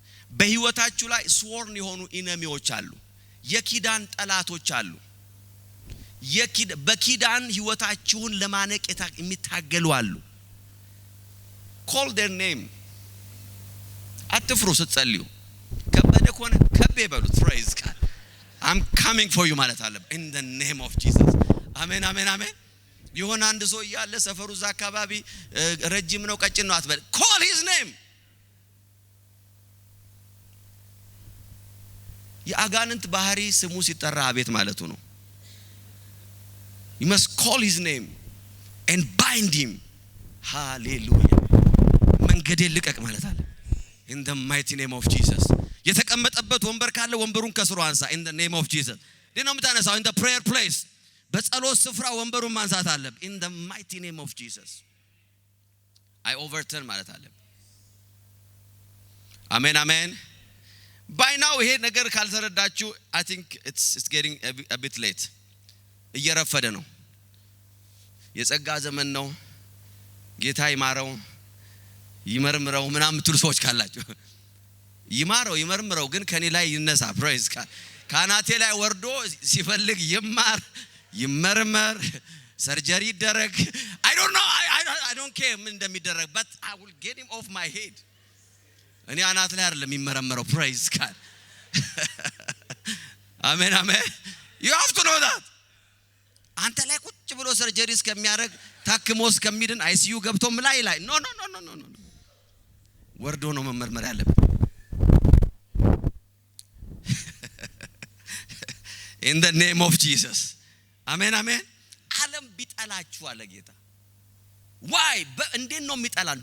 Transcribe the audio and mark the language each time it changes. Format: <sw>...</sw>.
<am>በህይወታችሁ ላይ ስወርን የሆኑ ኢነሚዎች አሉ። የኪዳን ጠላቶች አሉ። በኪዳን ህይወታችሁን ለማነቅ የሚታገሉ አሉ።</am> <en>call their name.</en> <am>አትፍሩ ስትጸልዩ። ከበደ ከሆነ ከቤ በሉት።</am> <en>praise God. I'm coming for you</en> <am>ማለት አለ</am> <en>in the name of Jesus.</en> <am>አሜን አሜን አሜን። የሆነ አንድ ሰው ያለ ሰፈሩ ዛ አካባቢ ረጅም ነው ቀጭን ነው አትበል።</am> <en>call his name.</en> <am>የአጋንንት ባህሪ ስሙ ሲጠራ አቤት ማለቱ ነው።</am> <en>you must call his name and bind him. hallelujah.</en> <am>መንገዴን ልቀቅ ማለት አለ</am> <en>in the mighty name of Jesus.</en> <am>የተቀመጠበት ወንበር ካለ ወንበሩን ከስሩ አንሳ</am> <en>in the name of Jesus.</en> <am>ደህና ምታነሳው</am> <en>in the prayer place</en> <am>በጸሎት ስፍራ ወንበሩን ማንሳት አለ</am> <en>in the mighty name of Jesus. I overturn</en> <am>ማለት አለ። አሜን አሜን።</am> <en>by now</en> <am>ይሄ ነገር ካልተረዳችሁ</am> <en>I think it's getting a bit late.</en> <am>እየረፈደ ነው። የጸጋ ዘመን ነው። ጌታ ይማረው ይመርምረው ምናምን ትሉ ሰዎች ካላችሁ ይመርምረው ግን ከኔ ላይ ይነሳ።</am> <en>praise God.</en> <am>ካናቴ ላይ ወርዶ ሲፈልግ ይመርመር ሰርጀሪ ይደረግ</am> <en>I don't know I don't care</en> <am>ምን እንደሚደረግ</am> <en>but I will get him off my head.</en> <am>እኔ አናት ላይ አይደለም የሚመረመረው</am> <en>praise God.</en> <am>አሜን አሜን።</am> <en>you have to know that.</en> <am>አንተ ላይ ቁጭ ብሎ ሰርጀሪ እስከሚያደርግ ታክሞስ ከሚድን አይሲዩ ገብቶም ላይ no ወርዶ ነው መመርመር ያለበት</am> <en>in the name of Jesus.</en> <am>አሜን አሜን። ዓለም ቢጠላችሁ አለ ጌታ።</am> <en>why</en> <am>እንዴት ነው የሚጠላን?</am>